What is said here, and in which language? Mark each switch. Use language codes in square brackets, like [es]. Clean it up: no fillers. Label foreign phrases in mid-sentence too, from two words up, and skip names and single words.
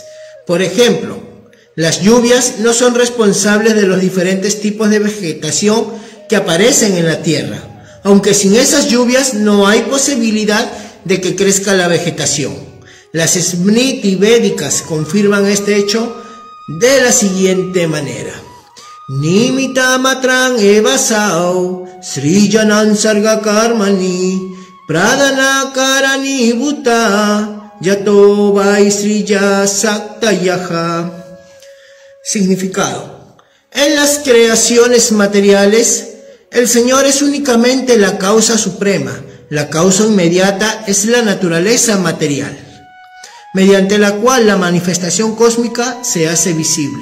[es] Por ejemplo, las lluvias no son responsables de los diferentes tipos de vegetación que aparecen en la tierra, aunque sin esas lluvias no hay posibilidad de que crezca la vegetación. Las Smriti védicas confirman este hecho de la siguiente manera. [sa] Nimita matran evasau srijanan sarga karmani pradana karani buta yato vaisriya saktayaha. [es] Significado: en las creaciones materiales, el Señor es únicamente la causa suprema. La causa inmediata es la naturaleza material, mediante la cual la manifestación cósmica se hace visible.